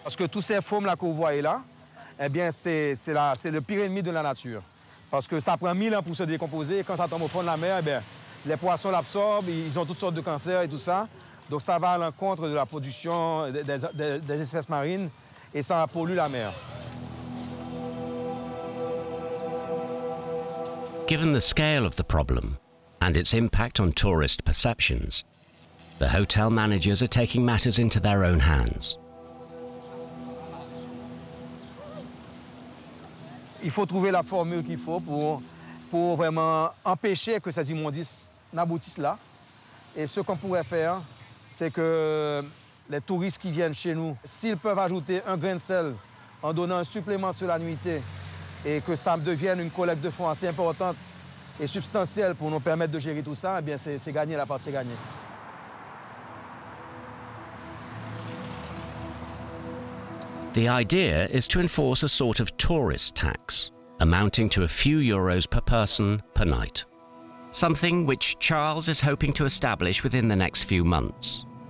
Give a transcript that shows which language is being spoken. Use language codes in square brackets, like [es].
[fr] Parce que tous ces formes là que vous voyez là, eh bien c'est le pire ennemi de la nature. Parce que ça prend 1000 ans pour se décomposer, et quand ça tombe au fond de la mer, eh bien, les poissons l'absorbent, ils ont toutes sortes de cancers et tout ça. Donc ça va à l'encontre de la production des espèces marines et ça pollue la mer. [en] Given the scale of the problem and its impact on tourist perceptions, the hotel managers are taking matters into their own hands. [fr] Il faut trouver la formule qu'il faut pour vraiment empêcher que ces immondices n'aboutissent là. Et ce qu'on pourrait faire, c'est que les touristes qui viennent chez nous, s'ils peuvent ajouter un grain de sel en donnant un supplément sur la nuitée et que ça devienne une collecte de fonds assez importante et substantielle pour nous permettre de gérer tout ça, eh bien c'est gagné, la partie est gagnée. [en] The idea is to enforce a sort of tourist tax, amounting to a few euros per person per night. Something which Charles is hoping to establish within the next few months.